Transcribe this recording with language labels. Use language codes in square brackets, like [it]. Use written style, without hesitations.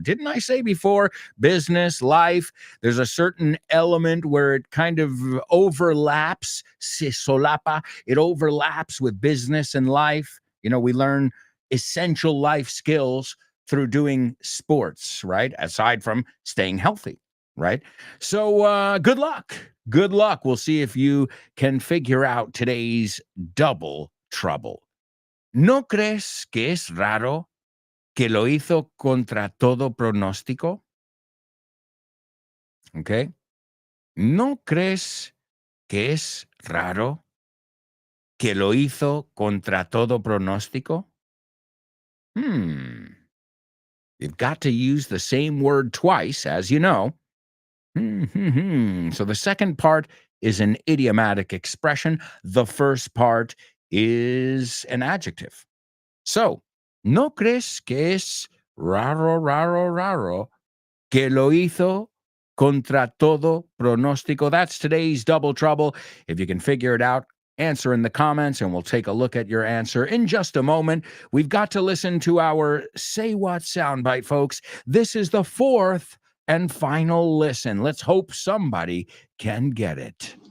[en] Didn't I say before, business, life, there's a certain element where it kind of overlaps, [es] se solapa, [en] it overlaps with business and life. You know, we learn essential life skills through doing sports, right? Aside from staying healthy, right? So good luck. Good luck. We'll see if you can figure out today's double trouble. [es] ¿No crees que es raro que lo hizo contra todo pronóstico? Okay. ¿No crees que es raro que lo hizo contra todo pronóstico? [en] You've got to use the same word twice, as you know. So the second part is an idiomatic expression. The first part is an adjective. [es] So, ¿no crees que es raro que lo hizo contra todo pronóstico? [en] That's today's double trouble. If you can figure it out, answer in the comments and we'll take a look at your answer in just a moment. We've got to listen to our Say What soundbite, folks. This is the fourth and final listen. Let's hope somebody can get it.